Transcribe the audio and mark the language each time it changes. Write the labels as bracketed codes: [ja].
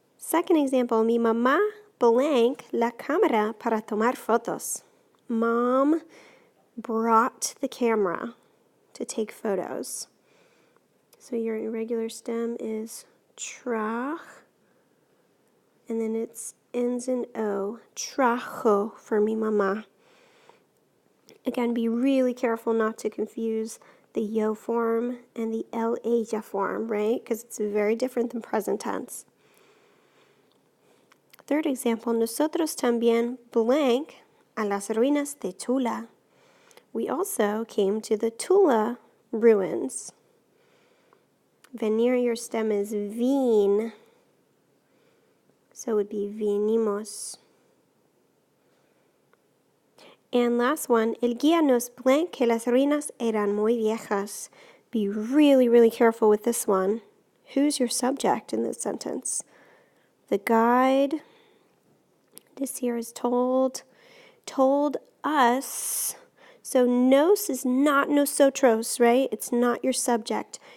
[en] Second example, [es] mi mamá blank la cámara para tomar fotos. [en] Mom brought the camera to take photos. So your irregular stem is trach, and then it ends in O. [es] Trajo [en] for [es] mi mamá. [en] Again, be really careful not to confuse the yo form and the el ella form, right? Because it's very different than present tense. Third example, [es] nosotros también blank a las ruinas de Tula. [en] We also came to the Tula ruins. Venir, your stem is vin. So it would be vinimos. And last one, [es] el guía nos blank que las ruinas eran muy viejas. [en] Be really, really careful with this one. Who's your subject in this sentence? The guide, this here is told us. So nos is not nosotros, right? It's not your subject.